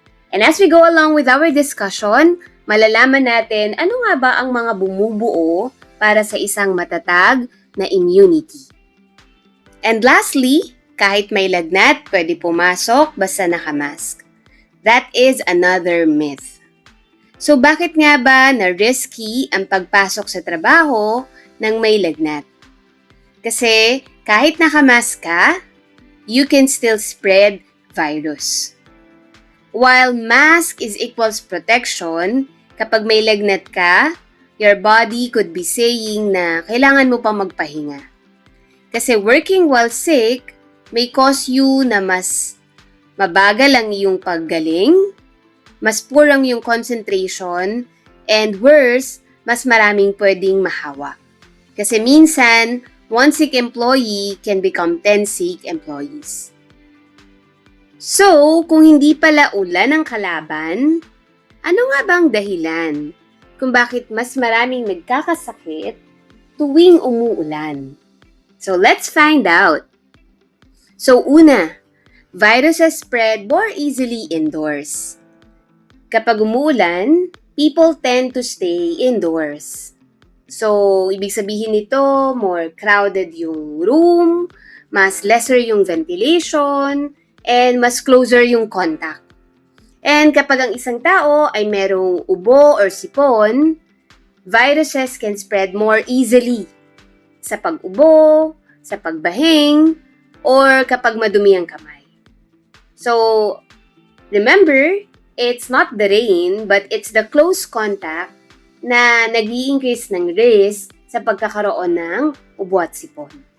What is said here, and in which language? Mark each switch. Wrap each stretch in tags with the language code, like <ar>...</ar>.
<en>And as we go along with our discussion,</en> <tl>malalaman natin ano nga ba ang mga bumubuo para sa isang matatag na immunity.</tl> <en>And lastly,</en> <tl>kahit may lagnat, pwede pumasok basta nakamask.</tl> <en>That is another myth.</en> <tl>So bakit nga ba na risky ang pagpasok sa trabaho ng may lagnat? Kasi kahit nakamask ka,</tl> <en>you can still spread virus. While mask is equals protection,</en> <tl>kapag may lagnat ka,</tl> <en>your body could be saying</en> <tl>na kailangan mo pa magpahinga. Kasi</tl> <en>working while sick may cause you</en> <tl>na mas mabagal ang iyong paggaling, mas poor ang iyong concentration, and worse, mas maraming pwedeng mahawa. Kasi minsan,</tl> <en>one sick employee can become 10 sick employees.</en> <tl>So, kung hindi pala ulan ang kalaban, ano nga ba ang dahilan kung bakit mas maraming nagkakasakit tuwing umuulan?</tl> <en>So, let's find out. So, una, viruses spread more easily indoors.</en> <tl>Kapag umuulan,</tl> <en>people tend to stay indoors. So,</en> <tl>ibig sabihin nito,</tl> <en>more crowded yung room, mas lesser yung ventilation, and mas closer yung contact.</en> <tl>And kapag ang isang tao ay merong ubo or sipon,</tl> <en>viruses can spread more easily</en> <tl>sa pag-ubo, sa pagbahing, or kapag madumi ang kamay.</tl> <en>So, remember, it's not the rain, but it's the close contact</en> <tl>na nag-i-increase ng risk sa pagkakaroon ng ubo at sipon.</tl>